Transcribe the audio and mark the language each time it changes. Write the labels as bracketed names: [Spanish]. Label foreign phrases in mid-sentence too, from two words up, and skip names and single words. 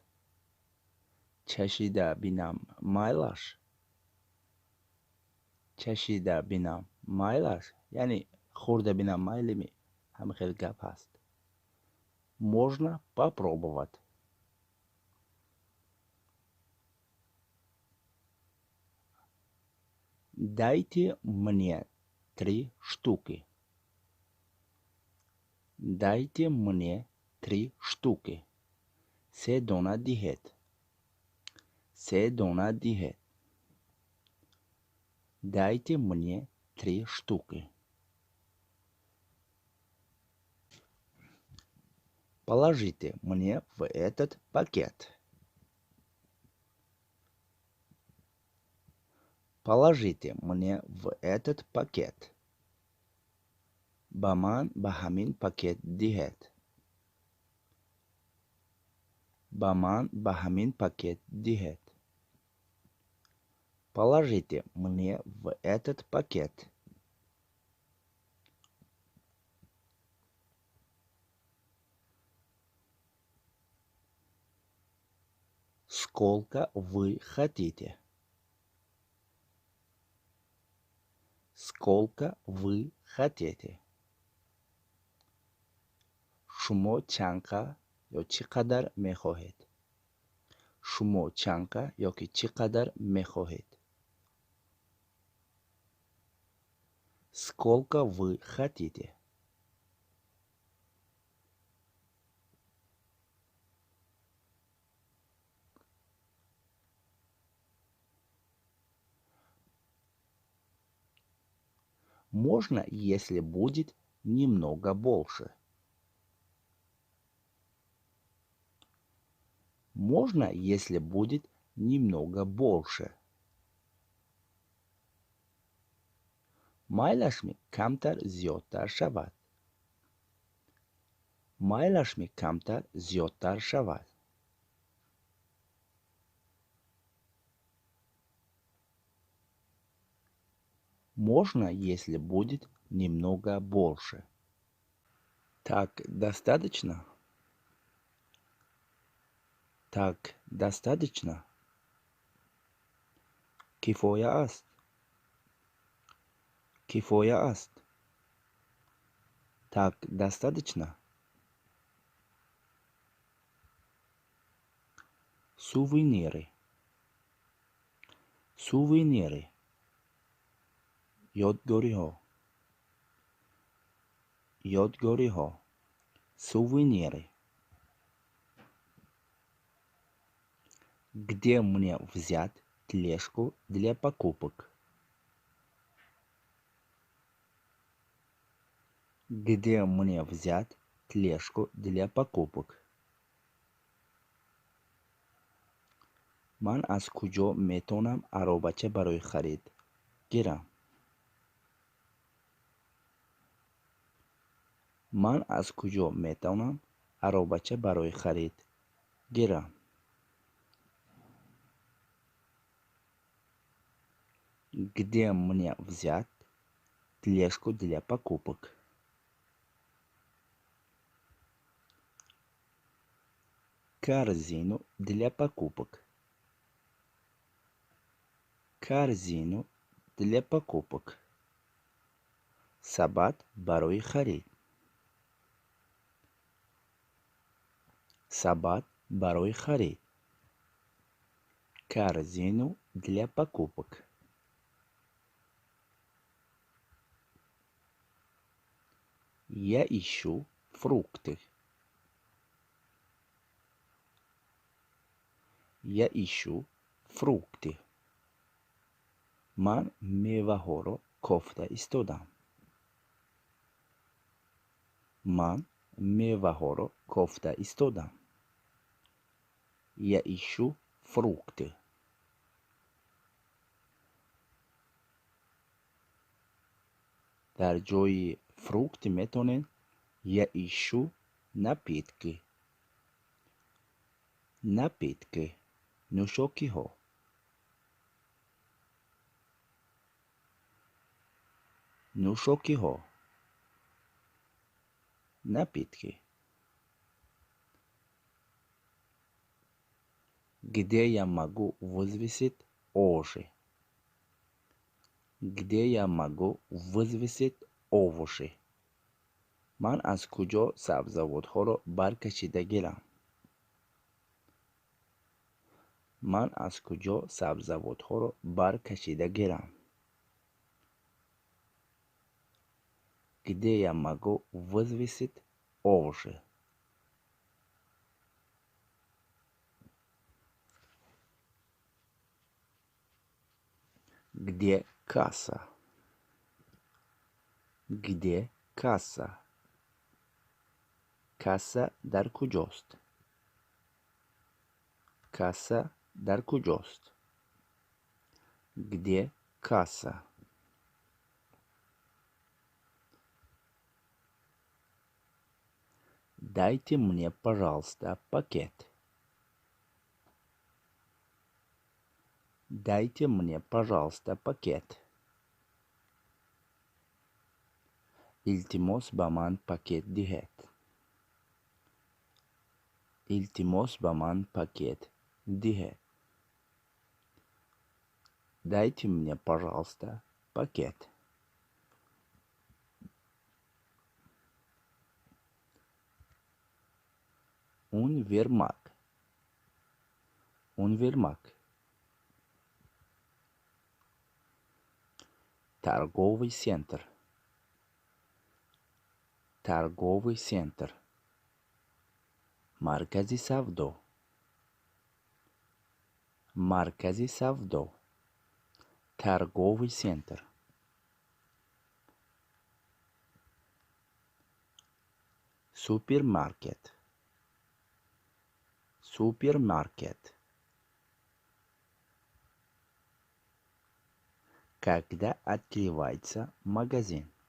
[Tajik] چشیده بینم مایلش. چشیده بینم مایلش یعنی خورده بینم مایلی همه خیلی گپ هست. [Russian] Можно попробовать. Дайте мне 3 штуки. Дайте мне 3 штуки. [Tajik] 3 дона دهید. 3 дона دهید. [Russian] Дайте мне 3 штуки. Положите мне в этот пакет. Положите мне в этот пакет. [Tajik] Ба ман ба ҳамин пакет диҳед. ба ман ба ҳамин пакет диҳед. [Russian] Положите мне в этот пакет. Сколько вы хотите? Сколько вы хотите? [Tajik] Шумо чанка ё чӣ қадар мехоҳед? Шумо чанка ёки чӣ қадар мехоҳед? [Russian] Сколько вы хотите? Можно, если будет немного больше. Можно, если будет немного больше. [Tajik] Майлашми камтар зиёдтар шавад. Майлашми камтар зиёдтар шавад. [Russian] Можно, если будет немного больше. Так достаточно? Так достаточно? [Tajik] Кифоя аст. Кифоя аст. [Russian] Так достаточно? Сувениры. Сувениры. Ёдгориҳо. [Tajik] Ёдгориҳо. Сувениры. [Russian] Где мне взять тележку для покупок? Где мне взять тележку для покупок? [Tajik] Ман аз куҷо метавонам аробача барои харид гирам? Ман аз куҷо метавонам аробача барои харид гирам? [Russian] Где мне взять тележку для покупок? Корзину для покупок. Корзину для покупок. [Tajik] Сабат барои харид. Сабат барои харид. [Russian] Корзину для покупок. Я ищу фрукты. Я ищу фрукты. [Tajik] Ман меваҳоро кофта истодам. Ман меваҳоро кофта истодам. [Russian] Я ищу фрукты. [Tajik] дар ҷои фрукт метонед [Russian] я ищу напитки. Напитки. нӯшокиҳо. [Tajik] нӯшокиҳо. [Russian] напитки. Где я могу взвесить овощи? Где я могу взвесить овощи? [Tajik] Ман аз куҷо сабзавотҳоро баркашида гирам? Ман аз куҷо сабзавотҳоро баркашида гирам? [Russian] Где я могу взвесить овощи? Где касса? Где касса? [Tajik] Касса дар куҷост? Касса дар куҷост? [Russian] Где касса? Дайте мне, пожалуйста, пакет. Дайте мне, пожалуйста, пакет. [Tajik] Iltimos ба ман пакет диҳед. Iltimos ба ман пакет диҳед. [Russian] Дайте мне, пожалуйста, пакет. Универмаг. Универмаг. Торговый центр. Торговый центр. [Tajik] Маркази савдо. Маркази савдо. [Russian] Торговый центр. Супермаркет. Супермаркет. Когда открывается магазин?